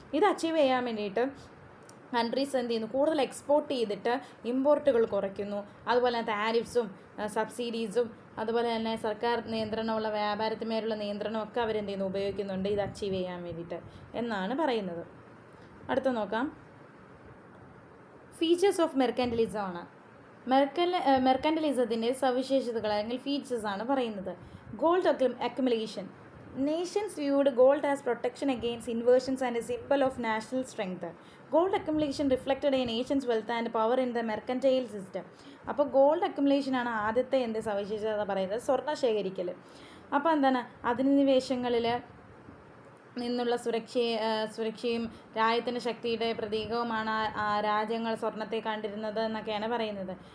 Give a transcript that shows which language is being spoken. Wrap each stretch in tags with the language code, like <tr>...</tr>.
<ml>ഇത് അച്ചീവ് ചെയ്യാൻ വേണ്ടിയിട്ട് കൺട്രീസ് കൂടുതൽ എക്സ്പോർട്ട് ചെയ്തിട്ട് ഇമ്പോർട്ടുകൾ കുറയ്ക്കുന്നു, അതുപോലെ തന്നെ താരിഫ്സും സബ്സിഡീസും അതുപോലെ തന്നെ സർക്കാർ നിയന്ത്രണമുള്ള വ്യാപാരത്തിന്മേലുള്ള നിയന്ത്രണമൊക്കെ ഉപയോഗിക്കുന്നുണ്ട് ഇത് അച്ചീവ് ചെയ്യാൻ വേണ്ടിയിട്ട് എന്നാണ് പറയുന്നത്. അടുത്ത നോക്കാം,</ml> <en>features of mercantilism</en> <ml>ആണ്. മെർക്കൻറ്റലിസത്തിൻ്റെ സവിശേഷതകൾ അല്ലെങ്കിൽ ഫീച്ചേഴ്സ് ആണ് പറയുന്നത്.</ml> <en>Gold accumulation. Nations viewed gold as protection against invasions and a symbol of national strength. Gold accumulation reflected a nation's wealth and power in the mercantile system.</en> <ml>അപ്പോൾ ഗോൾഡ് അക്യുമുലേഷൻ ആണ് ആദ്യത്തെ സവിശേഷത പറയുന്നത്, സ്വർണ്ണ ശേഖരിക്കൽ. അപ്പോൾ അധിനിവേശങ്ങളിൽ നിന്നുള്ള സുരക്ഷയും രാജ്യത്തിൻ്റെ ശക്തിയുടെ പ്രതീകവുമാണ് രാജ്യങ്ങൾ സ്വർണ്ണത്തെ കണ്ടിരുന്നത് എന്നൊക്കെയാണ് പറയുന്നത്.</ml>